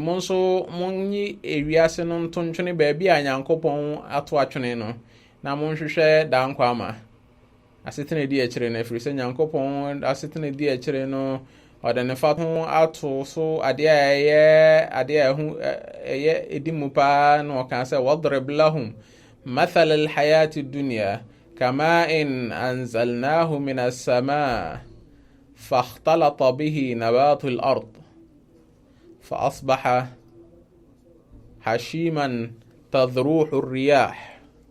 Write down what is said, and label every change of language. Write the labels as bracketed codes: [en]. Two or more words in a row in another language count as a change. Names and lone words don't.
[ak] mo nso monyi ewiase no nto ntwene baabi a Nyankopɔn ato atwene no na monhwehwɛ dankwa ama asetena di akyire no ɛfiri sɛ Nyankopɔn asetena di akyire no ɔde ne fa ho ato so adeɛ a ɛyɛ edi mu paa na ɔka sɛ [ar] واضرب لهم مثل الحياة الدنيا كماء أنزلناه من السماء فاختلط به نبات الأرض فأصبح حشيما تذروح الرياح